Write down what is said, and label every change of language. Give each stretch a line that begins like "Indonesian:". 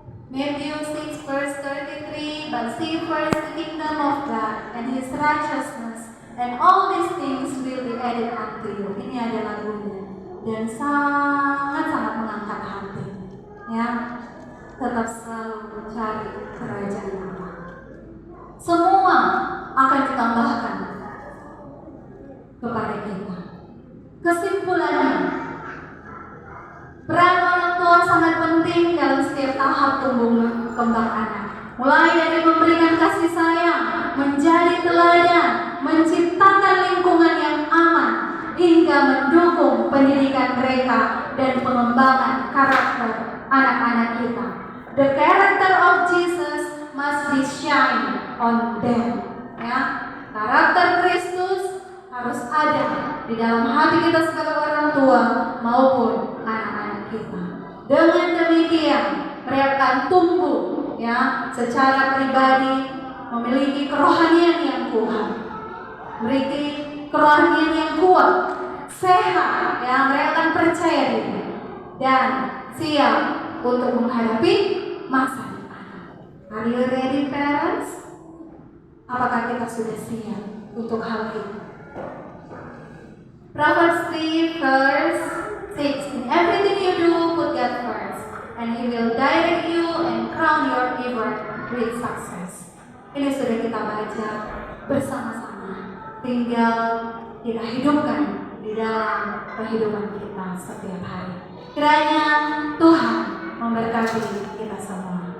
English: Matthew 6 verse 33, but seek first the kingdom of God and His righteousness, and all these things will be added unto you.
Indonesian: Ini adalah lagunya dan sangat-sangat mengangkat hati, ya. Tetap selalu mencari kerajaan Allah. Semua akan ditambahkan kepada kita. Kesimpulannya, peran orang tua sangat penting dalam setiap tahap tumbuh kembang anak. Mulai dari memberikan kasih sayang, menjadi teladan, menciptakan lingkungan yang aman, hingga mendukung pendidikan mereka dan pengembangan karakter anak-anak kita.
English: The character of Jesus must be shine on them, ya.
Indonesian: Karakter Kristus harus ada di dalam hati kita sebagai orang tua maupun anak-anak kita. Dengan demikian, mereka akan tumbuh, ya, secara pribadi, memiliki kerohanian yang kuat, memiliki kerohanian yang kuat, sehat, ya. Mereka akan percaya diri dan siap untuk menghadapi masa depan.
English: Are you ready, parents?
Indonesian: Apakah kita sudah siap untuk hal ini?
English: Proverbs 3 verse 6. In everything you do, put God first, and He will direct you and crown your effort with success.
Indonesian: Ini sudah kita baca bersama-sama. Tinggal kita hidupkan di dalam kehidupan kita setiap hari. Kiranya Tuhan memberkati kita semua.